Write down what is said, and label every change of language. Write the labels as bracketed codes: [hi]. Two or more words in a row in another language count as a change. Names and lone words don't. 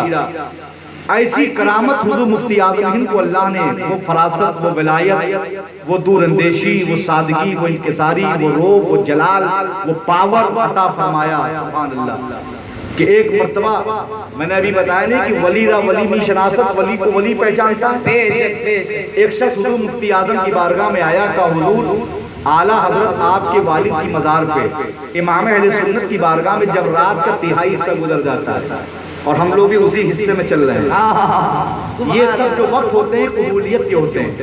[ur] ایسی کرامت حضور مفتی اعظم ہند کو اللہ نے وہ فراست، وہ ولایت، وہ دور اندیشی، وہ سادگی، وہ انکساری، وہ روح، وہ جلال، وہ پاور عطا فرمایا. [ar] سبحان اللہ. [ur] کہ ایک مرتبہ میں نے ابھی بتایا نہیں کہ [fa] ولی را ولی می شناست، [ur] ولی کو ولی پہچانتا. ایک شخص حضور مفتی اعظم کی بارگاہ میں آیا کہ حضور اعلیٰ حضرت آپ کے والد کی مزار پہ امام اہل سنت کی بارگاہ میں جب رات کا تہائی حصہ گزر جاتا ہے اور ہم لوگ بھی اسی حصے میں چل رہے ہیں، یہ سب جو وقت ہوتے ہیں قبولیت کے ہوتے ہیں.